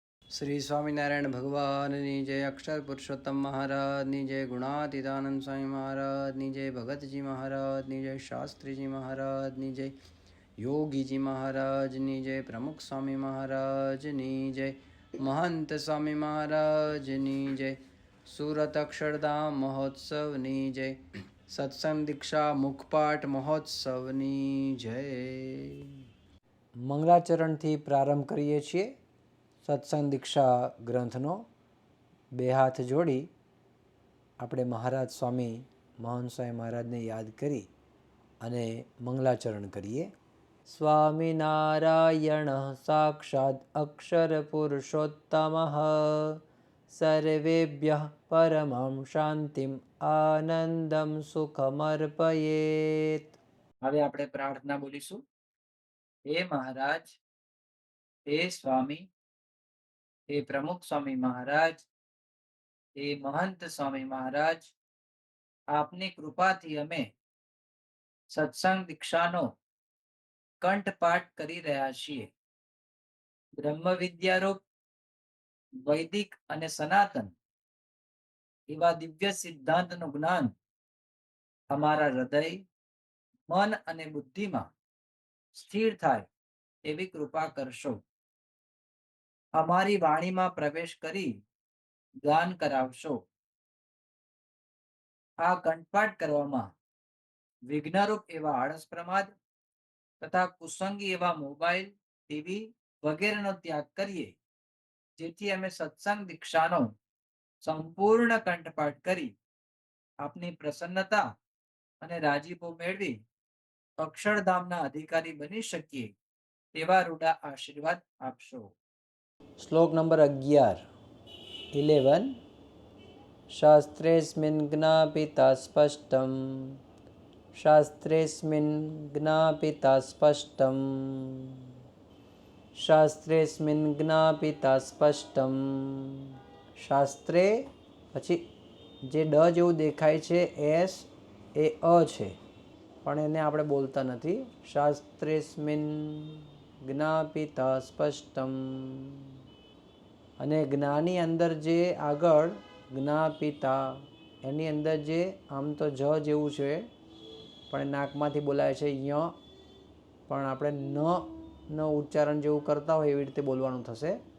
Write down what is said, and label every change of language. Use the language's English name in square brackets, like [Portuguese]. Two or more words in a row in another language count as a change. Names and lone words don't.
[Gujarati] શ્રી સ્વામીનારાયણ ભગવાનની જય, અક્ષર પુરુષોત્તમ મહારાજની જય, ગુણાતીતાનંદ સ્વામી મહારાજની જય, ભગતજી મહારાજની જય, શાસ્ત્રીજી મહારાજની જય, યોગીજી મહારાજની જય, પ્રમુખ સ્વામી મહારાજની જય, મહંત સ્વામી મહારાજની જય, સૂરત અક્ષરધામ મહોત્સવની જય, સત્સંગ દીક્ષા મુખપાઠ મહોત્સવની જય। મંગલાચરણથી પ્રારંભ કરીએ છીએ સત્સંગ દીક્ષા ગ્રંથનો। બે હાથ જોડી આપણે મહારાજ સ્વામી મહંત સ્વામી મહારાજને યાદ કરી અને મંગલાચરણ કરીએ। [Sanskrit] સ્વામિનારાયણ સાક્ષાત અક્ષર પુરુષોત્તમ સર્વેભ્યઃ પરમં શાંતિમ આનંદમ સુખમર્પયેત। [Gujarati] હવે આપણે પ્રાર્થના બોલીશું। હે મહારાજ, હે સ્વામી, હે પ્રમુખ સ્વામી મહારાજ, હે મહંત સ્વામી મહારાજ, આપની કૃપાથી અમે સત્સંગ દીક્ષાનો કંઠપાઠ કરી રહ્યા છીએ। બ્રહ્મ વિદ્યારૂપ વૈદિક અને સનાતન એવા દિવ્ય સિદ્ધાંતનું જ્ઞાન અમારા હૃદય, મન અને બુદ્ધિમાં સ્થિર થાય એવી કૃપા કરશો। અમારી વાણીમાં પ્રવેશ કરી ગાન કરાવશો। આ કંઠપાઠ કરવામાં વિઘ્નરૂપ એવા આળસ પ્રમાદ તથા કુસંગી એવા મોબાઇલ, ટીવી વગેરેનો ત્યાગ કરીએ, જેથી અમે સત્સંગ દીક્ષાનો સંપૂર્ણ કંઠપાઠ કરી આપની પ્રસન્નતા અને રાજીપો મેળવી અક્ષરધામના અધિકારી બની શકીએ તેવા રૂડા આશીર્વાદ આપશો। શ્લોક નંબર 11 [Sanskrit] शास्त्रेऽस्मिन् ज्ञापिता स्पष्टं, शास्त्रेऽस्मिन् ज्ञापिता स्पष्टं, शास्त्रेऽस्मिन् ज्ञापिता स्पष्टं। [Gujarati] शास्त्रे પછી જે ડ જેવું દેખાય છે એસ એ અ છે, પણ એને આપણે બોલતા નથી। શાસ્ત્રેસ્મિન જ્ઞાપિતા સ્પષ્ટમ, અને જ્ઞાની અંદર જે આગળ જ્ઞાપિતા એની અંદર જે આમ તો જ જેવું છે પણ નાકમાંથી બોલાય છે ય, પણ આપણે ન ઉચ્ચારણ જેવું કરતા હોય એવી રીતે બોલવાનું થશે।